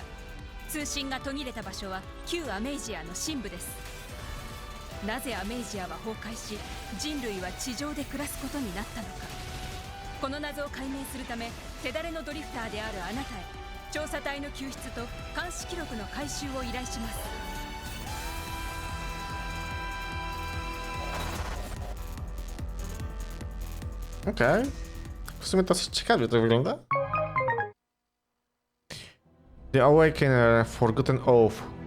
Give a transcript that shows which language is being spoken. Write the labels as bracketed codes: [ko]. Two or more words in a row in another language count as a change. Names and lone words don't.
[ja] 通信が途切れた場所は旧アメージアの深部です。なぜアメージアは崩壊し、人類は地上で暮らすことになったのか。この謎を解明するため、手だれのドリフターであるあなたへ調査隊の救出と監視記録の回収を依頼します。 [pl] Okej. W sumie dosyć ciekawie to wygląda. The Awakener, Forgotten Oath.